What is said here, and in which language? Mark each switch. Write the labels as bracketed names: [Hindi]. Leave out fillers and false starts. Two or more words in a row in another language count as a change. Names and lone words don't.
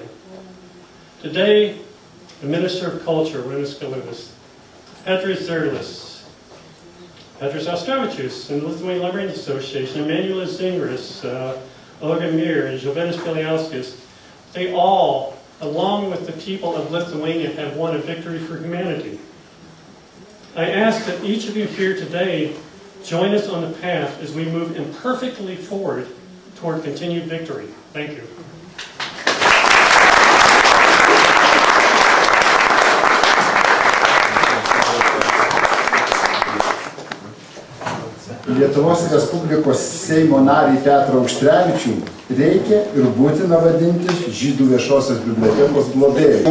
[English] Today, the Minister of Culture, Rimas Galutis, Petras Zerlis, Petras Austravičius, and the Lithuanian Librarians Association, Emanuela Zingris, Olga Mir, and Jovenis Piliauskas, they all, along with the people of Lithuania, have won a victory for humanity. I ask that each of you here today join us on the path as we move imperfectly forward toward continued victory. Thank you. [Lithuanian] Lietuvos Respublikos Seimo narį Petrą Auštrevičių reikia ir būtina vadinti Žydų viešosios bibliotekos globėju.